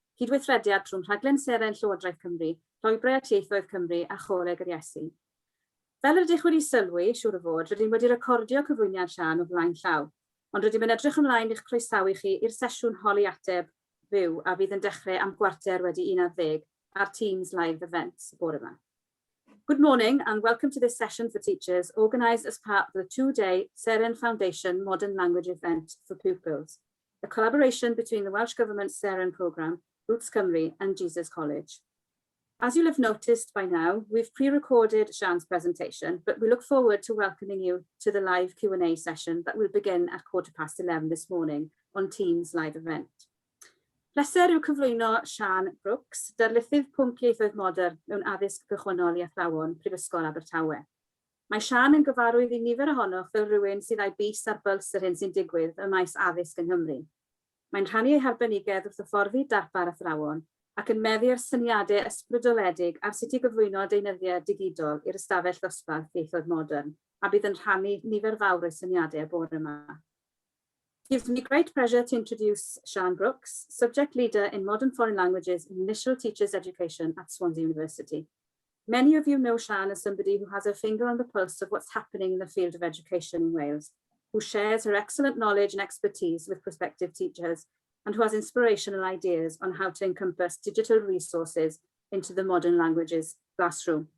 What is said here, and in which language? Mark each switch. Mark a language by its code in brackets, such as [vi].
[cy] Cydweithrediad rhwng rhaglen Seren Llywodraeth Cymru, Llwybrau at Ieithoedd Cymru a Choleg yr Iesu. Fel ydych wedi sylwi, siŵr o fod, rydym wedi recordio cyflwyniad Sian o flaen llaw, ond rydym yn edrych ymlaen i'ch croesawu chi i'r sesiwn holi ateb fyw a bydd yn dechrau am gwarter wedi 11 our Teams live events bore yma. [en] Good morning and welcome to this session for teachers organised as part of the two-day Seren Foundation Modern Language event for pupils, a collaboration between the Welsh Government's Seren programme, Roots Cymru and Jesus College. As you'll have noticed by now, we've pre-recorded Sian's presentation, but we look forward to welcoming you to the live Q&A session that will begin at 11:15 this morning on Teams live event. [cy] Pleser yw cyflwyno Sian Brooks, darlithydd pwnc ieithoedd modern mewn addysg gychwynnol i athrawon Prifysgol Abertawe. Mae Sian yn gyfarwydd i nifer ohonoch fel rhywun sydd â'i bys ar byls yr hyn sy'n digwydd ym maes addysg yng Nghymru. Mae'n rhannu ei harbenigedd wrth hyfforddi darpar athrawon ac yn meddu ar syniadau ysbrydoledig ar sut i gyflwyno deunyddiau digidol i'r ystafell ddosbarth ieithoedd modern, a bydd yn rhannu nifer fawr o syniadau bore yma. [en] It gives me great pleasure to introduce Sian Brooks, subject leader in modern foreign languages in initial teachers education at Swansea University. Many of you know Sian as somebody who has her finger on the pulse of what's happening in the field of education in Wales, who shares her excellent knowledge and expertise with prospective teachers, and who has inspirational ideas on how to encompass digital resources into the modern languages classroom.